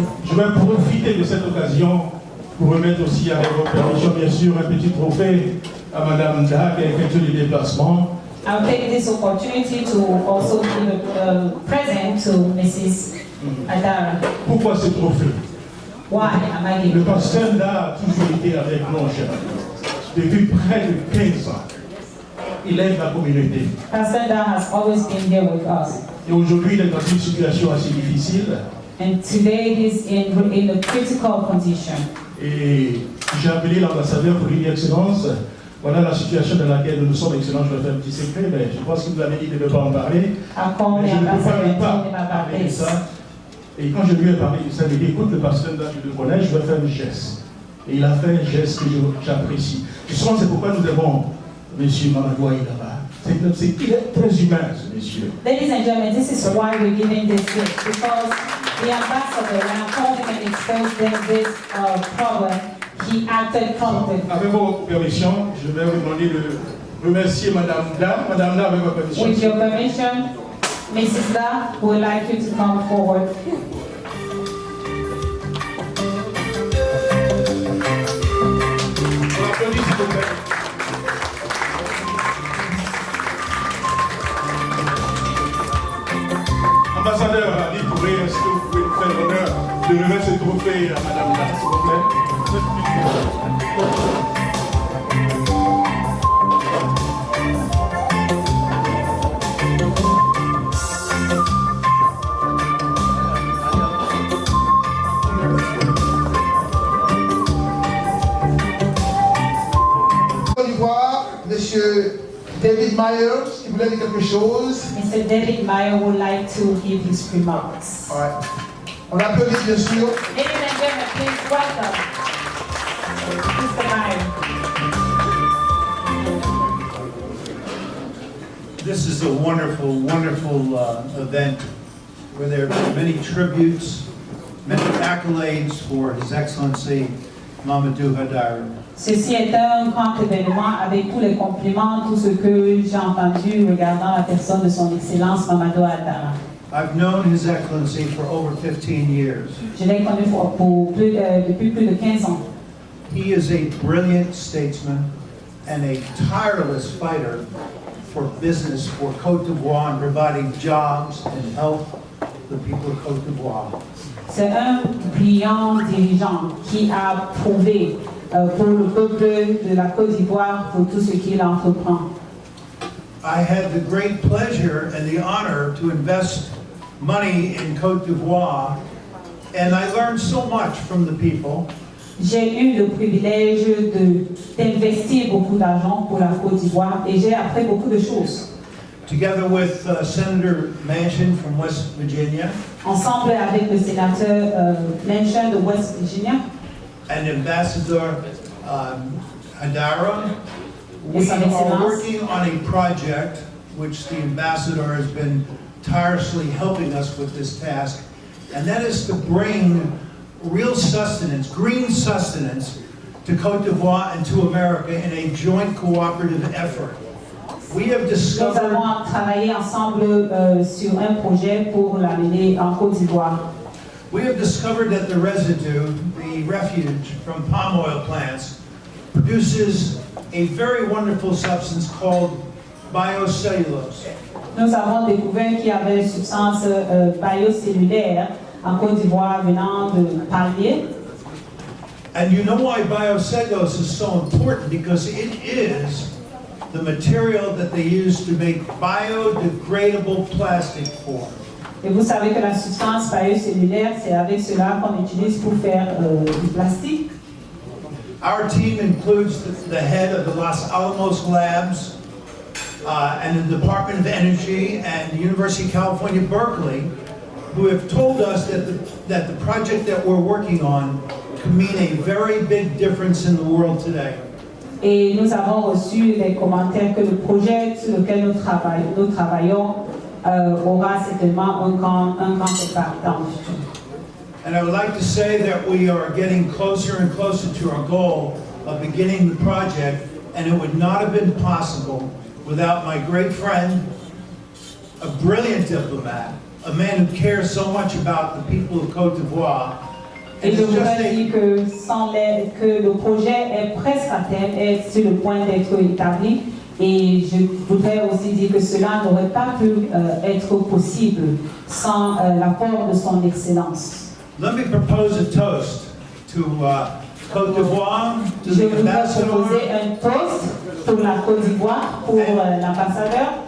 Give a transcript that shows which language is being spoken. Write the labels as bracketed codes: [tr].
[fr] Je vais profiter de cette occasion pour remettre aussi, avec votre permission, bien sûr, un petit trophée à Madame Dak qui a effectué les déplacements. [en] I'll take this opportunity to also give a present to Mrs. Adara. [fr] Pourquoi ce trophée? [en] Why am I [fr] Le [en] giving? [fr] pasteur a toujours été avec nous, cher ami. Depuis près de 15 ans. Il aide la communauté. [en] Pastor Da has always been there with us. [fr] Et aujourd'hui, il est dans une situation assez difficile. [en] And today he's in a critical condition. [fr] Et j'ai appelé l'ambassadeur pour lui dire, Excellence, voilà la situation dans laquelle nous sommes. Excellence, je vais faire un petit secret, mais je pense que vous avez dit de ne pas en parler. Mais je ne peux pas parler de ça. Et quand je lui ai parlé, il s'est dit, écoute, le pasteur, je le connais, je vais faire un geste. Et il a fait un geste que j'apprécie. Justement, c'est pourquoi nous avons M. Mamadou là-bas. Il est très humain, ce monsieur. [en] Ladies and gentlemen, this is why we're giving this gift, because the ambassador, when I told him and exposed them this problem, he acted promptly. [fr] Avec vos permissions, je vais vous demander de remercier Madame Da. Madame Da, avec votre permission. [en] With your permission, Mrs. Da, we would like you to come forward. [fr] Ambassadeur Ali Kouré, est-ce que vous pouvez nous faire l'honneur de remettre ce trophée à Madame Da, s'il vous plaît? Côte d'Ivoire, Monsieur David Myers, qui voulait dire quelque chose. [en] Mr. David Meyer would like to give his remarks. [fr] Ouais. On applaudit bien sûr. [en] Ladies and gentlemen, please welcome Mr. Meyer. This is a wonderful, wonderful event where there are many tributes, many accolades for His Excellency Mamadou Hadara. [fr] Ceci est un grand événement avec tous les compliments, tout ce que j'ai entendu regardant la personne de son Excellence Mamadou Hadara. [en] I've known His Excellency for over 15 years. [fr] Je l'ai connu depuis plus de 15 ans. [en] He is a brilliant statesman and a tireless fighter for business for Côte d'Ivoire and providing jobs and help the people of Côte d'Ivoire. [fr] C'est un brillant dirigeant qui a prouvé pour le peuple de la Côte d'Ivoire pour tout ce qu'il entreprend. [en] I had the great pleasure and the honor to invest money in Côte d'Ivoire, and I learned so much from the people. [fr] J'ai eu le privilège d'investir beaucoup d'argent pour la Côte d'Ivoire et j'ai appris beaucoup de choses. [en] Together with Senator Manchin from West Virginia, [fr] Ensemble avec le sénateur Manchin de West Virginia [en] and Ambassador Hadara, we Yes, [fr] Son [en] are [fr] Excellence. [en] working on a project which the ambassador has been tirelessly helping us with this task, and that is to bring real sustenance, green sustenance, to Côte d'Ivoire and to America in a joint cooperative effort. We have [fr] Nous [en] discovered [fr] avons travaillé ensemble sur un projet pour l'amener en Côte d'Ivoire. [en] We have discovered that the residue, the refuge from palm oil plants, produces a very wonderful substance called biocellulose. [fr] Nous avons découvert qu'il y avait une substance biocellulaire en Côte d'Ivoire venant de palmier. [en] And you know why biocellulose is so important? Because it is the material that they use to make biodegradable plastic for. [fr] Et vous savez que la substance biocellulaire, c'est avec cela qu'on utilise pour faire du plastique. [en] Our team includes the head of the Los Alamos Labs and the Department of Energy and the University of California, Berkeley, who have told us that the project that we're working on can mean a very big difference in the world today. [fr] Et nous avons reçu des commentaires que le projet sur lequel nous travaillons aura certainement un grand impact dans le futur. [en] And I would like to say that we are getting closer and closer to our goal of beginning the project, and it would not have been possible without my great friend, a brilliant diplomat, a man who cares so much about the people of Côte d'Ivoire. [fr] Et je voudrais dire que sans l'aide, que le projet est presque à terme, est sur le point d'être établi. Et je voudrais aussi dire que cela n'aurait pas pu être possible sans l'apport de son excellence. [en] Let me propose a toast to Côte d'Ivoire, to [fr] Je [en] the [fr] voudrais [en] ambassador, [fr] proposer un toast pour la Côte d'Ivoire, pour l'ambassadeur,